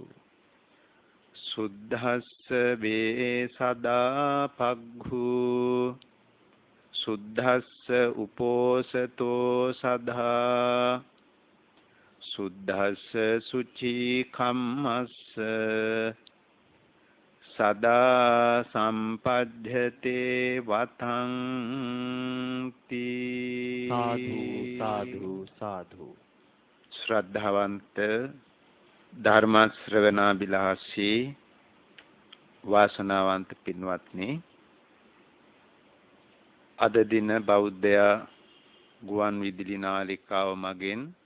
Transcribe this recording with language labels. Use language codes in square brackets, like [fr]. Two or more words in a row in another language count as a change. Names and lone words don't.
[pi] සුද්ධස්ස වේ සදා පග්ඝු සුද්ධස්ස උපෝසතෝ සදා සුද්ධස්ස සුචි කම්මස්ස සදා සම්පජ්ජතේ වතංති [si] සාදු සාදු සාදු ශ්‍රද්ධාවන්ත ධර්ම ශ්‍රවණාබිලාසී වාසනාවන්ත පින්වත්නි අද දින බෞද්ධ ගුවන් විදුලි නාලිකාව මගින්